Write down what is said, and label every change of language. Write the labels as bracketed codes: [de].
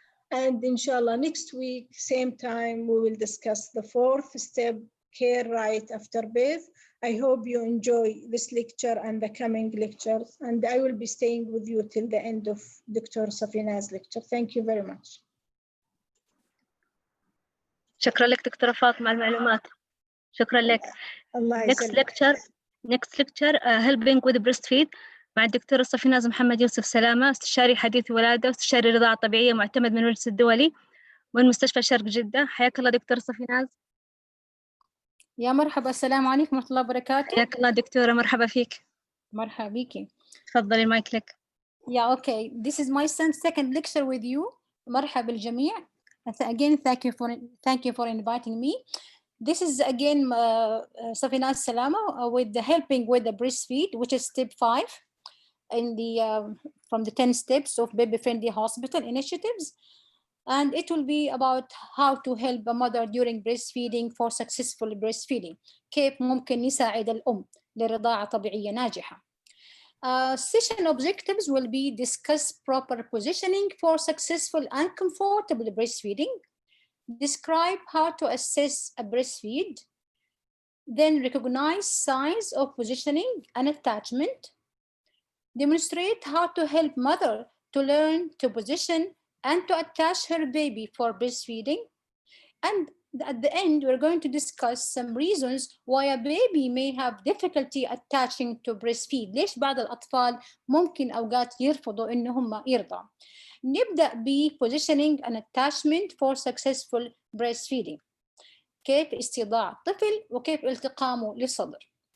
[en] And inshallah, next week, same time, we will discuss the 4th step, care right after birth. I hope you enjoy this lecture and the coming lectures, and I will be staying with you till the end of Dr. Safina's lecture. Thank you very much. [ar] شكرا لك دكتورة فاطمة على المعلومات. شكرا لك. الله [en] next [ar] يسلمك. [en] lecture helping with breastfeed [ar] مع الدكتورة صفيناز محمد يوسف سلامة، استشاري حديث ولادة واستشاري رضاعة طبيعية معتمد من المجلس الدولي من مستشفى شرق جدة. حياك الله دكتورة صفيناز. يا مرحبا، السلام عليكم ورحمة الله وبركاته. حياك الله دكتورة، مرحبا فيك. مرحبا بيكي. تفضلي المايك لك. [en] Yeah, okay. This is my second lecture with you. [ar] مرحبا بالجميع. [en] Again, thank you for inviting me. This is again Safinaz Salama with the helping with the breastfeed, which is step 5 in the from the 10 steps of baby-friendly hospital initiatives. And it will be about how to help a mother during breastfeeding for successful breastfeeding. [ar] كيف ممكن نساعد الأم لرضاعة طبيعية ناجحة. [en] Session objectives will be discuss proper positioning for successful and comfortable breastfeeding, describe how to assess a breastfeed, then recognize signs of positioning and attachment, demonstrate how to help mother to learn to position and to attach her baby for breastfeeding, and at the end we're going to discuss some reasons why a baby may have difficulty attaching to breastfeed. [ar] ليش بعض الأطفال ممكن أوقات يرفضوا إنهم يرضعوا. نبدأ ب [en] positioning and attachment for successful breastfeeding. [ar] كيف استضاع الطفل وكيف التقامه للصدر.